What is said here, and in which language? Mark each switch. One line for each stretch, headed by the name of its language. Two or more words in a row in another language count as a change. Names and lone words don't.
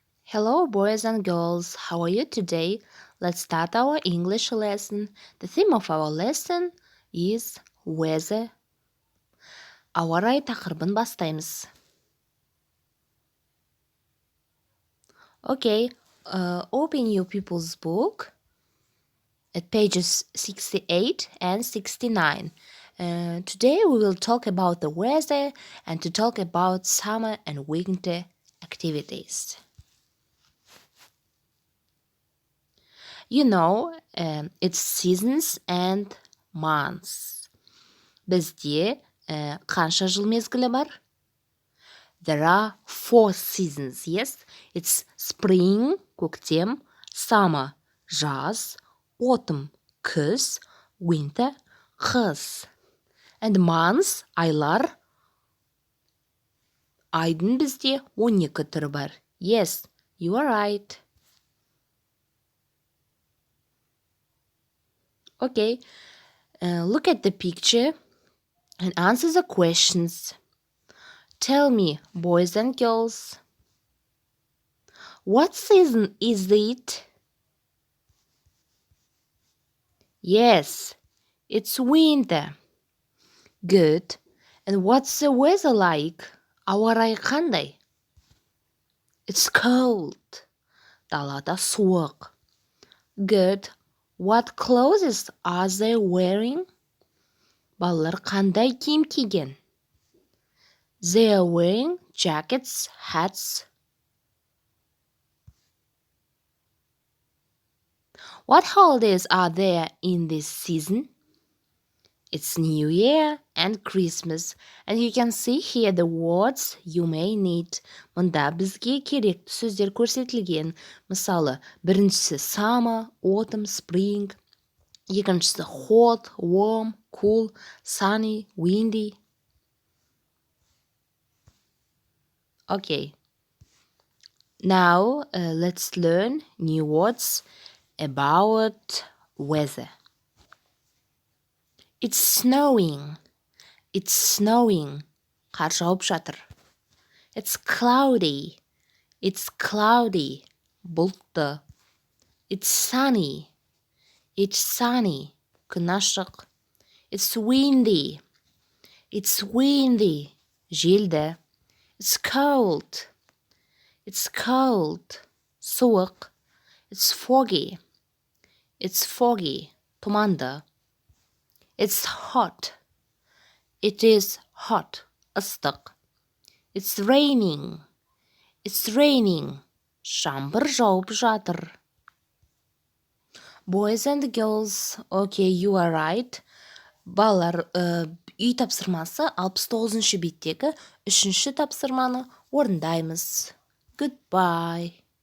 English: Hello, boys and girls. How are you today? Let's start our English lesson. The theme of our lesson is weather.
Kazakh: Ауа райы тақырыбын бастаймыз.
English: Okay, open your people's book at pages 68 and 69. Today we will talk about the weather and to talk about summer and winter activities. You know, it's seasons and months.
Kazakh: Бізде қанша жыл мезгілі бар?
English: There are 4 seasons, yes? It's spring,
Kazakh: көктем, summer, жаз, autumn, күз, winter, қыс.
English: And months,
Kazakh: айлар, айдың бізде 12 түрі бар.
English: Yes, you are right. Okay, look at the picture and answer the questions. Tell me, boys and girls, what season is it? Yes, it's winter. Good. And what's the weather like?
Kazakh: Ауа райы қандай?
English: It's cold.
Kazakh: Далада суық.
English: Good. What clothes are they wearing?
Kazakh: Балалар қандай киім киген?
English: They are wearing jackets, hats. What holidays are there in this season? It's New Year and Christmas, and you can see here the words you may need.
Kazakh: Мұнда бізге керекті сөздер көрсетілген. Мысалы, біріншісі
English: summer, autumn, spring. Екіншісі hot, warm, cool, sunny, windy. Okay. Now let's learn new words about weather. It's snowing. It's snowing.
Kazakh: Қар жауып жатыр.
English: It's cloudy. It's cloudy. Бұлтты. It's sunny. It's sunny.
Kazakh: Күн ашық.
English: It's windy. It's windy. Желді. It's cold. It's cold. Суық. It's foggy. It's foggy. Тұманды. It's hot. It is hot. Ыстық. It's raining. It's raining.
Kazakh: Жаңбыр жауып жатыр.
English: Boys and girls, okay, you are right.
Kazakh: Балалар, үй тапсырмасы 69-ші беттегі 3-ші тапсырманы орындаймыз.
English: Goodbye.